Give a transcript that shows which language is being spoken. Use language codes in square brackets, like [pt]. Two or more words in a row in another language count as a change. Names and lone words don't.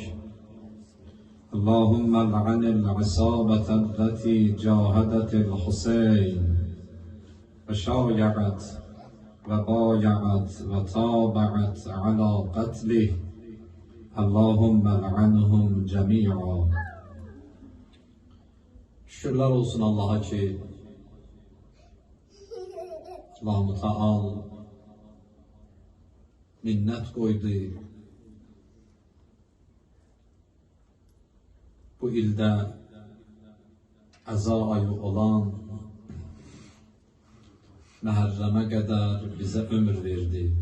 [ar] اللهم لعن العصابة التي جاهدت الحسين وشايعت وبايعت وتابعت على قتله. اللهم لعنهم جميعا. [tr] Şükürler olsun Allah'a ki Allah-u Teala minnet koydu. [az] Bu ilde əza ayı olan Məhərrəmə qədər bize ömür verdi.